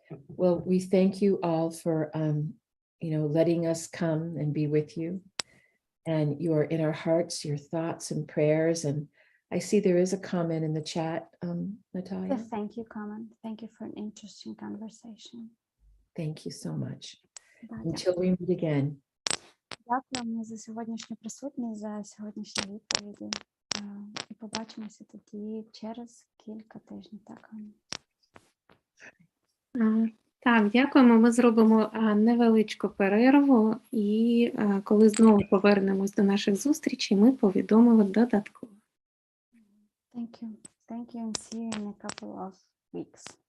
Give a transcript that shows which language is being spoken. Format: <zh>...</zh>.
<en>Well, we thank you all for, letting us come and be with you. And you are in our hearts, your thoughts and prayers. And I see there is a comment in the chat, Natalia. The thank you comment. Thank you for an interesting conversation. Thank you so much. Да, Until we meet again.</en> <uk>дякуємо за сьогоднішню присутність, за сьогоднішні відповіді. І побачимося тоді через кілька тижнів. Так, Аня? Так, дякуємо. Ми зробимо невеличку перерву, і коли знову повернемось до наших зустрічей, ми повідомимо додатково.</uk> <en>Thank you. Thank you, and see you in a couple of weeks.</en>